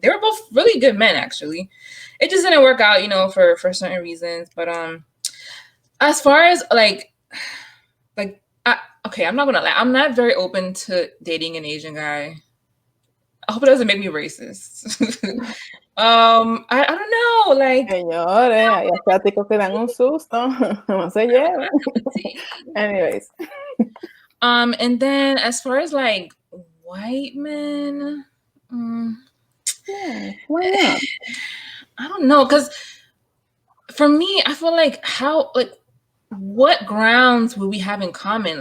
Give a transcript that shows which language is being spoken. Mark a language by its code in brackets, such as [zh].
[en] They were both really good men, actually. It just didn't work out, for certain reasons. But as far as okay, I'm not gonna lie, I'm not very open to dating an Asian guy. I hope it doesn't make me racist. I don't know, like. [es] Señores, hay asiáticos que dan un susto. No se lleven. Anyways. [en] And then as far as like white men, yeah, why not? I don't know, because for me, I feel like what grounds would we have in common?